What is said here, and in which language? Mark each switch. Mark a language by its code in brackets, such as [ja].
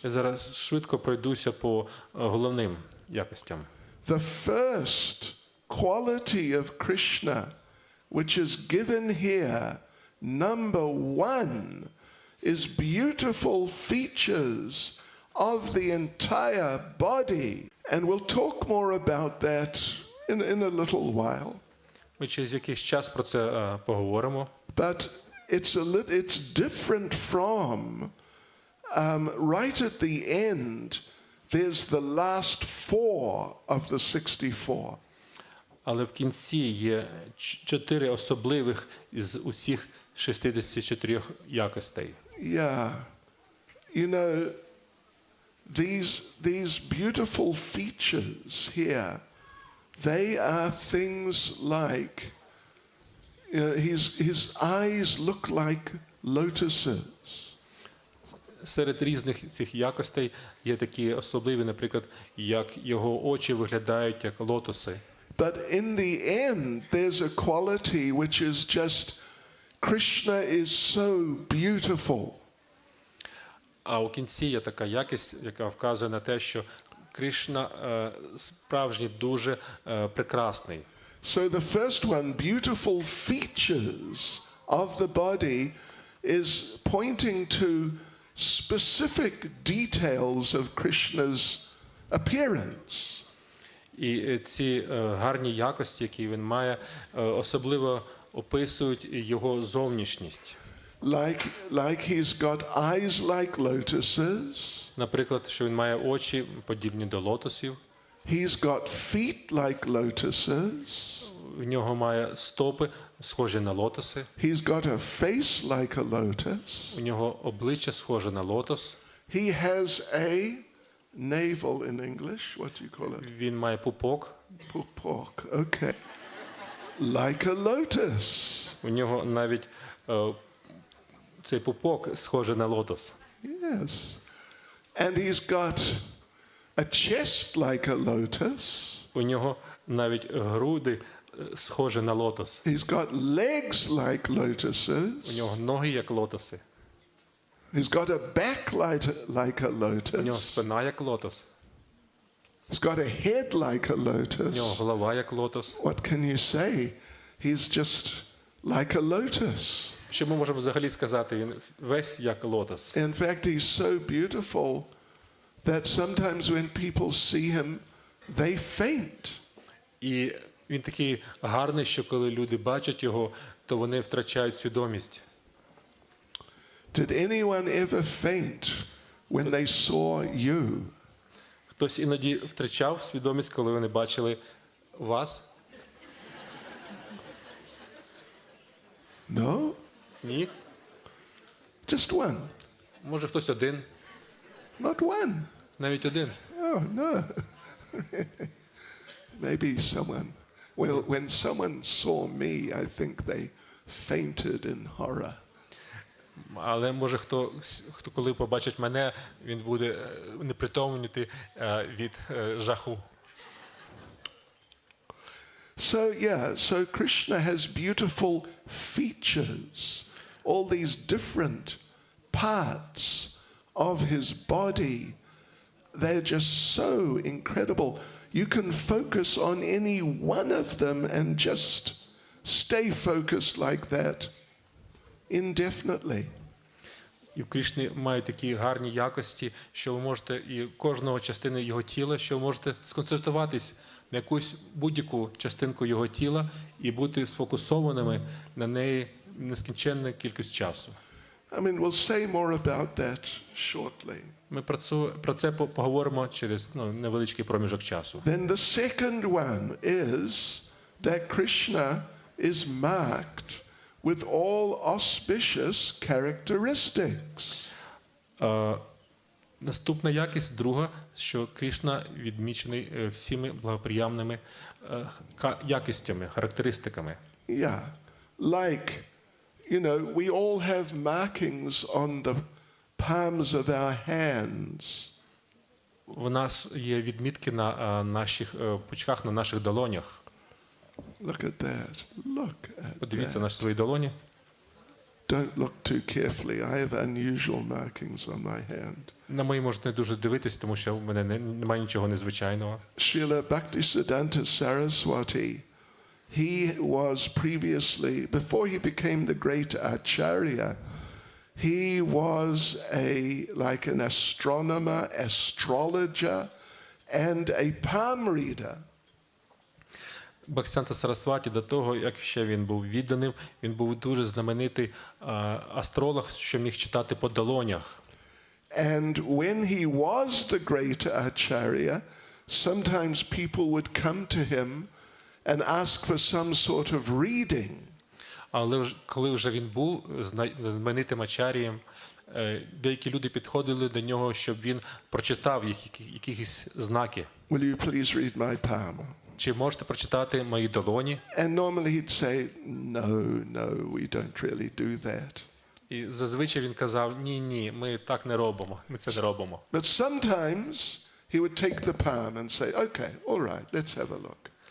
[uk] Я зараз швидко пройдуся по головним якостям. [en] The first quality of Krishna, which is given here, number one, is beautiful features of the entire body. And we'll talk more about that in a little while. [uk] Ми через якийсь час про це поговоримо. [en] But it's different from, right at the end, there's the last four of the 64. [uk] Але в кінці є 4 особливих із усіх 64 якостей. [en] Yeah. You know, these beautiful features here, they are things like, his eyes look like lotuses. [uk] Серед різних цих якостей є такі особливі, наприклад, як його очі виглядають як лотоси. [en] But in the end, there's a quality which is just, Krishna is so beautiful. [uk] А у кінці є така якість, яка вказує на те, що Кришна справжній дуже прекрасний. [en] So the first one, beautiful features of the body, is pointing to specific details of Krishna's appearance. [uk] І ці гарні якості, які він має, особливо описують його зовнішність. [en] Like he's got eyes like lotuses. [uk] Наприклад, що він має очі подібні до лотосів. [en] He's got feet like lotuses. [uk] В нього має стопи, схожі на лотоси. [en] He's got a face like a lotus. [uk] У нього обличчя схоже на лотос. [en] He has a navel in English. What do you call it? [uk] Він має пупок. [en] Pupok. Okay. Like a lotus. [uk] У нього навіть цей пупок схожий на лотос. [en] Yes. And he's got a chest like a lotus. [uk] У нього навіть груди схожі на лотос. [en] He's got legs like lotuses. [uk] У нього ноги як лотоси. [en] He's got a back like a [uk] У нього [en] lotus. [uk] спина як лотос. [en] He's got a head like a [uk] У нього [en] lotus. [uk] голова як лотос. [en] What can you say? He's just like a lotus. [uk] Що ми можемо взагалі сказати? Він весь як лотос. [en] In fact, he's so beautiful that sometimes when people see him, they faint. [uk] І він такий гарний, що коли люди бачать його, то вони втрачають свідомість. [en] Did anyone ever faint when they saw you? [uk] Хтось іноді втрачав свідомість, коли вони бачили вас? [en] No? [uk] Ні? [en] Just one. [uk] Може хтось один? [en] Not one. [uk] Навіть один. [en] Oh, no. Maybe someone. Well, when someone saw me, I think they fainted in horror. [uk] Але може хто коли побачить мене, він буде непритомніти від жаху. [en] So Krishna has beautiful features, all these different parts of his body. They're just so incredible. You can focus on any one of them and just stay focused like that indefinitely. [uk] І в Крішни має такі гарні якості, що ви можете, і кожного частини його тіла, що ви можете сконцентруватись на якусь будь-яку частинку його тіла і бути сфокусованими на неї нескінченна кількість часу. [en] I mean, we'll say more about that shortly. [uk] Ми про це поговоримо через невеличкий проміжок часу. [en] Then the second one is that Krishna is marked with all auspicious characteristics. [uk] Наступна якість, друга, що Крішна відмічений всіми благоприємними якостями, характеристиками. [en] Yeah, like, you know, we all have markings on the palms of our hands. [uk] У нас є відмітки на наших пучках, на наших долонях. [en] Look at that. Look at [uk] Подивіться [en] that. [uk] на свої долоні. [en] Don't look too carefully. I have unusual markings on my hand. [uk] На мої можете не дуже дивитись, тому що в мене немає нічого незвичайного. [en] Srila Bhaktisiddhanta Saraswati, he was previously, before he became the great Acharya, he was like an astronomer, astrologer, and a palm reader. [uk] Бхактіведанта Сарасваті до того, як ще він був відданим, він був дуже знаменитий астролог, що міг читати по долонях. [en] And when he was the great Acharya, sometimes people would come to him and ask for some sort of reading. [uk] Але коли вже він був знаменитим ачарієм, деякі люди підходили до нього, щоб він прочитав якісь знаки. [en] Will you please read my palm? [uk] Чи можете прочитати мої долоні? [en] And normally he'd say, no, we don't really do that. [uk] І зазвичай він казав, ні, ми так не робимо, ми це не робимо. [en] But sometimes he would take the palm and say, okay, all right, let's have a look.